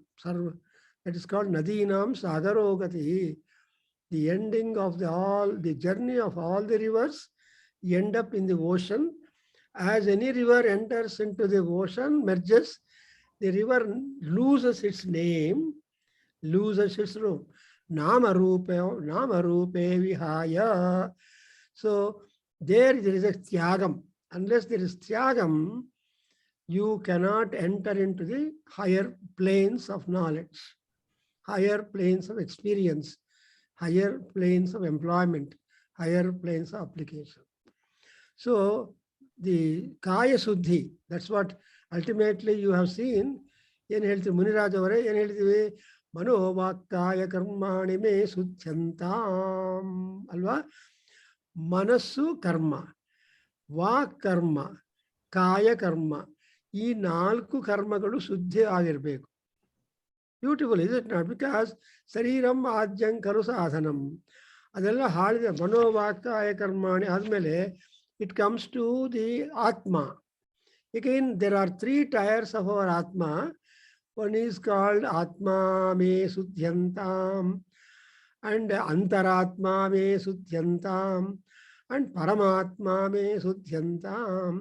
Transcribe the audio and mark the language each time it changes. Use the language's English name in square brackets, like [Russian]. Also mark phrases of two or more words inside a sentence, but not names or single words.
[English] That is called [Sanskrit] नदीनां सागरोगति. [English] The ending of the journey of all the rivers end up in the ocean. As any river enters into the ocean, merges, the river loses its name, loses its room. [Sanskrit] नाम रूपे विहाय. [English] So there is a tyagam. Unless there is tyagam, you cannot enter into the higher planes of knowledge, higher planes of experience, higher planes of employment, higher planes of application. So the [Sanskrit] काय शुद्धि, [English] that's what ultimately you have seen. [Kannada] ಏನು ಹೇಳ್ತೀವಿ ಮುನಿರಾಜ್ ಅವರೇ, ಏನು ಹೇಳ್ತೀವಿ? [Sanskrit] ಮನೋವಾಕ್ಕಾಯ ಕರ್ಮಾಣಿ ಮೇ ಸುಚ್ಯಂತಾಂ [Kannada] ಅಲ್ವಾ? ಮನಸ್ಸು ಕರ್ಮ, ವಾಕ್ ಕರ್ಮ, ಕಾಯ ಕರ್ಮ, ಈ 4 ಕರ್ಮಗಳು ಶುದ್ಧಿ ಆಗಿರಬೇಕು. [English] Beautiful is it not? Because [Sanskrit] ಶರೀರಂ ಆದ್ಯಂಕರು ಸಾಧನಂ, [Kannada] ಅದೆಲ್ಲ ಹಾಳಿದೆ. [Sanskrit] ಮನೋವಾಕ್ಕಾಯ ಕರ್ಮಾಣಿ [English] ಆದಮೇಲೆ it comes to the Atma. Again, there are 3 tiers of our Atma. One is called [Sanskrit] आत्मा मे शुध्यन्ताम्, [English] and [Sanskrit] अन्तरात्मा मे शुध्यन्ताम्, [English] and [Sanskrit] परमात्मा मे शुध्यन्ताम्.